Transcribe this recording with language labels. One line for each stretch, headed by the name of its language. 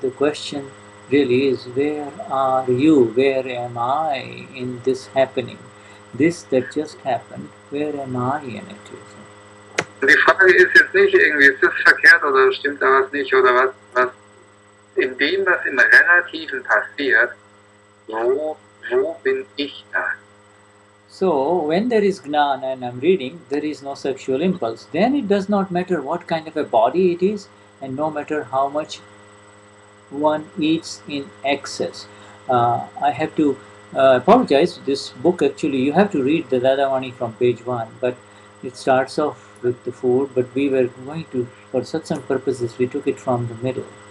English: The question really is, where are you? Where am I in this happening? This that just happened, where am I in it?
German: Die Frage ist jetzt nicht irgendwie, ist das verkehrt oder stimmt da was nicht oder was in dem, was im Relativen passiert, wo bin ich da?
English: So, when there is Gnana and I'm reading, there is no sexual impulse. Then it does not matter what kind of a body it is and no matter how much one eats in excess. I have to apologize. This book actually, you have to read the Dadavani from page 1, but it starts off with the food, but we were going to, for Satsang purposes, we took it from the middle.